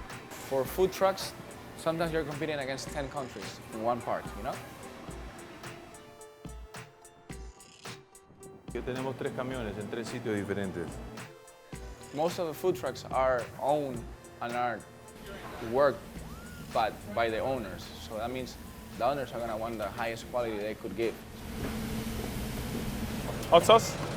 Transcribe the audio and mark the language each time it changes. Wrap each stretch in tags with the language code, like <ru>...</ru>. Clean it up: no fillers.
<en>For food trucks, sometimes you're competing against 10 countries in one park, you know?</en> <es>Que tenemos 3 camiones en 3 sitios diferentes.</es> <en>Most of the food trucks are owned and are worked by the owners. So that means the owners are gonna want the highest quality they could give. Hot sauce?</en>